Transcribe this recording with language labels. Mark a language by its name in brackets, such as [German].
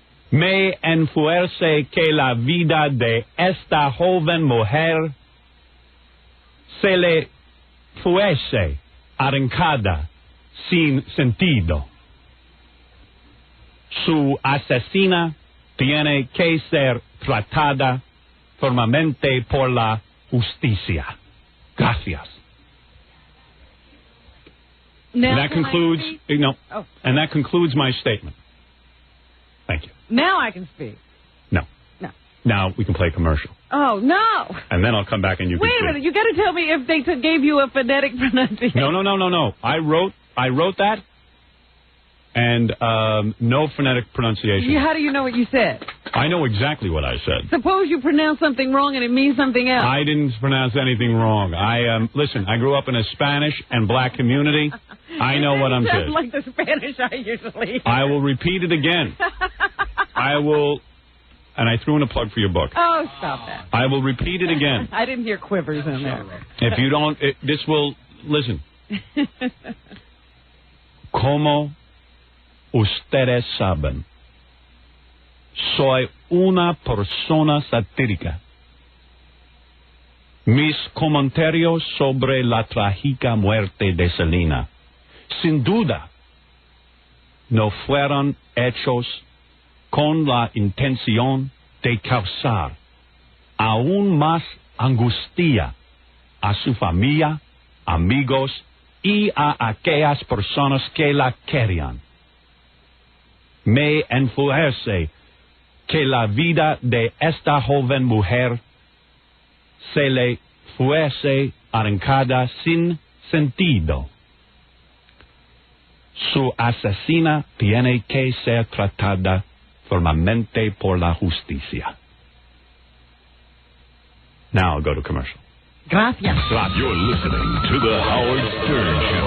[Spanish] Me enfurece que la vida de esta joven mujer se le fuese arrancada sin sentido. Su asesina tiene que ser tratada firmemente por la justicia. Gracias. [English] Now And that concludes. And that concludes my statement. Thank you. Now I can speak. No. Now we can play a commercial. Oh, no. And then I'll come back and you can Wait a minute. You got to tell me if they gave you a phonetic pronunciation. No. I wrote that, and no phonetic pronunciation. How do you know what you said? I know exactly what I said. Suppose you pronounce something wrong and it means something else. I didn't pronounce anything wrong. Listen, I grew up in a Spanish and black community. I know what I'm saying. Like the Spanish I usually hear. I will repeat it again. I will, and I threw in a plug for your book. Oh, stop that. I will repeat it again. I didn't hear quivers in there. If you don't, listen. [Spanish] Como ustedes saben, soy una persona satírica. Mis comentarios sobre la trágica muerte de Selena, sin duda, no fueron hechos con la intención de causar aún más angustia a su familia, amigos y a aquellas personas que la querían. Me enfurece que la vida de esta joven mujer se le fuese arrancada sin sentido. Su asesina tiene que ser tratada firmemente por la justicia. [English] Now I'll go to commercial. [Spanish] Gracias. [English] You're listening to the Howard Stern Show.